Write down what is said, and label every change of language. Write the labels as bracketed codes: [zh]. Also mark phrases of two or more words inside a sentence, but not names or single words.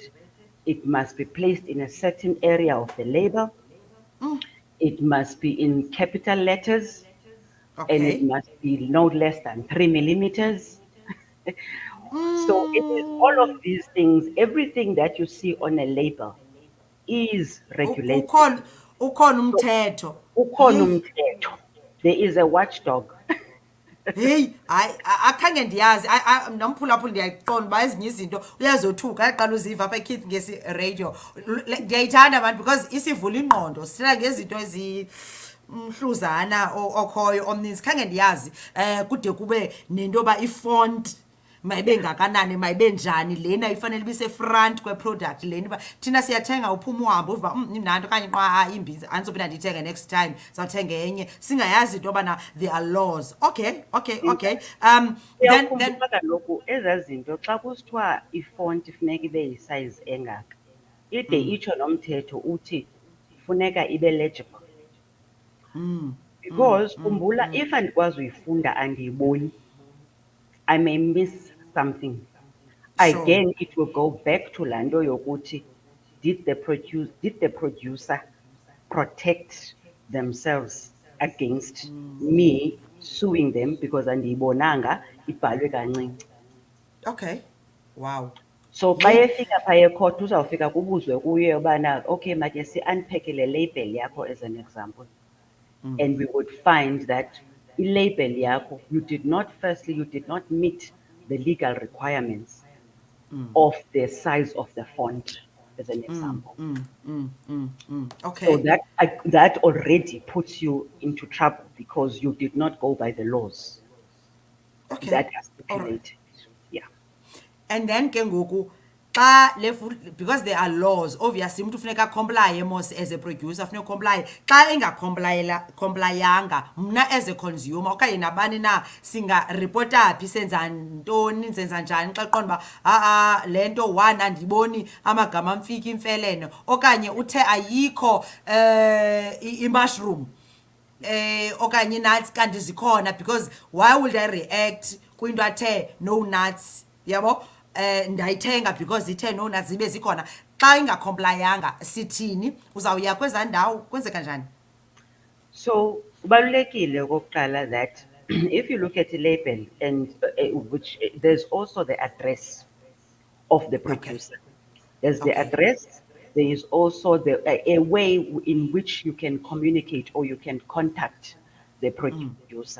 [en] It must be placed in a certain area of the label. It must be in capital letters, and it Okay. must be no less than 3 millimeters. So it is all of Mm. these things, everything that you see on a label is regulated. [xh] Ukhona [en] So [xh] umthetho. ukhona [en] Hey. [xh] umthetho. [en] There is a watchdog. [xh] Heyi, hayi akhange ndiyazi. Nomphulaphula ndiyayiqonda uba ezinye izinto uyazothuka yaqala uziva apha eKids ngesi radio. Ndiyayithanda abantu because isivula ingqondo, sithetha ngezinto mhluzana okhoyo omninzi. Khange ndiyazi kude kube nento yoba ifont mayibe ngakanani, mayibe njani, lena ifanele ibe isefront kweproduct lena uba thina siyathenga uphuma uhambe uva imnandi okanye nqa imbizi andizophinda ndiyithenge [en] next time [xh] zawuthenga enye singayazi into yobana [en] there are laws. Okay. Okay. Okay. Then [xh] Uyawukhumbula kaloku ezaa zinto xa kusithiwa ifonti funeka ibe yisayizi engaka, ide itsho nomthetho uthi funeka ibe legible. Because khumbula, if andikwazi uyifunda andiyiboni, [en] I may miss something. sure. Again, it will go back to [xh] laa nto yokuthi [en] did the producer protect themselves against me suing them because [xh] andiyibonanga ibhalwe kancinci. [en] Okay. Wow. [xh] So xa Yeyi. efika phaya ekhothi uzawufika kubuzwe kuye ubana, okay, makhe si-unpack le label yakho [en] as an example. And we would find that [xh] i-label yakho, [en] you did not meet the legal requirements of the size of the font, as an example. So Okay. that already puts you into trouble because you did not go by the laws Okay. that are All right. stipulated. Yeah. And then [xh] ke ngoku xa le [en] food, because there are laws, obviously [xh] umuntu funeka [en] comply mos as a producer funeka comply. [xh] Xa complyanga mna as a consumer okanye nabani na singaripota phi senza ntoni senza njani xa qonda uba le nto one andiboni amagama amfika imfelene okanye uthe ayikho i-mushroom okanye nuts kanti zikhona, [en] because why would I react [xh] kwinto athe [en] no nuts, [xh] yabo ndayithenga [en] because ithe no nuts zibe zikhona. [xh] Xa ingacomplyanga sithini, uzawuya kwezaa ndawo kwenzeka njani? [en] So [xh] kubalulekile okokuqala [en] that if you look at the label and which there's also the address of the Okay. producer. There's the Okay. address. There is also a way in which you can communicate or you can contact the producer.